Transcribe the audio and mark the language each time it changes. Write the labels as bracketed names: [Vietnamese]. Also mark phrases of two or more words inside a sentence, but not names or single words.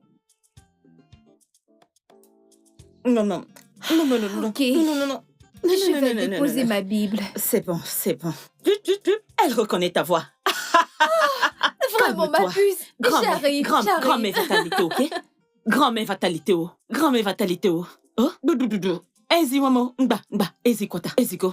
[French] Non. Ok. Je vais déposer ma Bible. C'est bon. Elle reconnaît ta voix. Vraiment, ma puce. J'arrive. Grand-mère fatalité, ok? Grand-mère fatalité, oh. [Igbo] Ezi wamo, ezi kwata, ezi go.